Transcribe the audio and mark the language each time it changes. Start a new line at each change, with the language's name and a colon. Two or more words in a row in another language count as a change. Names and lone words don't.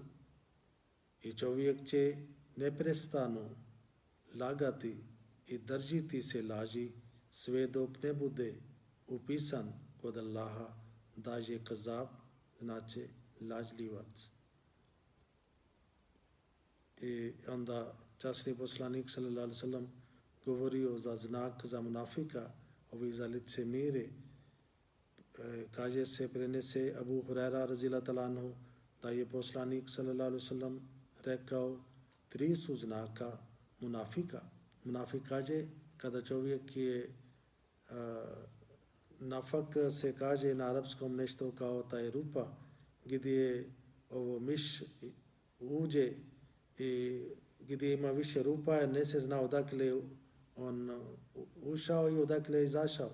Bosnian: I čovjek će neprestano lagati i držiti se laži sve dok ne bude upisan kod Allaha da je kazab, znači lažljivac. I onda časni poslanik
Arabic: صلى الله عليه وسلم
Bosnian: govorio za znak za munafika, ovi za licemire. Kaže se, prenese Abu Hurajra
Arabic: رضي الله تعالى عنه
Bosnian: da je poslanik
Arabic: صلى الله عليه وسلم
Bosnian: rekao, 3 su znaka munafika. Munafik kaže, kada čovjek je nafak se kaže na arapskom nešto kao taj rupa, gdje ovo miš uđe i gdje ima više rupa, ne se zna odakle on ušao i odakle izašao.